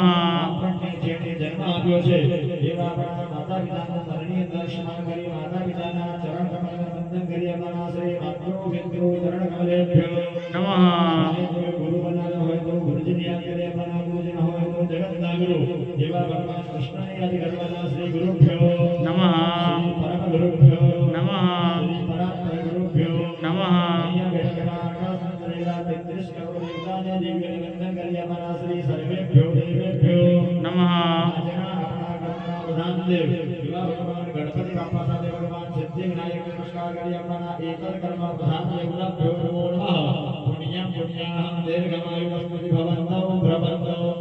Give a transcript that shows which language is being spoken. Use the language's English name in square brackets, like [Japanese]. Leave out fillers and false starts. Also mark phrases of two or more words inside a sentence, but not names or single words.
[Gujarati] આપણને જેણે જન્મ આપ્યો છે એવા આપણા માતા પિતાનું મરણીય દર્શન કરી માતા પિતાના ચરણ કમલને વંદન કરી આપવાના [Sanskrit] શ્રી માતૃ પિતૃ ચરણ કમલેભ્યો नमः। [Gujarati] કોઈ ગુરુ બનાવ્યો હોય તો ગુરુજીને યાદ કરી આપવાના ગુરુજી ન હોય તો જગતના ગુરુ એવા ભગવાન કૃષ્ણને યાદ કરવાના [Sanskrit] શ્રી ગુરુભ્યો नमः। શ્રી પરમ ગુરુભ્યો नमः। श्री परात्पर गुरुभ्यो नमः। [Gujarati] અહીંયા બેઠેલા આકાશમાં કરેલા 33 કરોડ દેવતાને દિવ્ય વંદન કરી આપણા [Sanskrit] શ્રી સર્વેભ્યો દેવેભ્યો नमः। [Gujarati] આજના આપણા ગામના પ્રધાન દેવ એવા ભગવાન ગણપતિ બાપા સાથે ભગવાન સિદ્ધિ વિનાયક નમસ્કાર કરી આપણા એકલ કર્મ [Sanskrit] પ્રધાન દેવતાભ્યો નમો નમઃ પુણ્યં પુણ્યાહં દીર્ઘમાયુરસ્મૃતિ ભવન્તો ભ્રમન્તો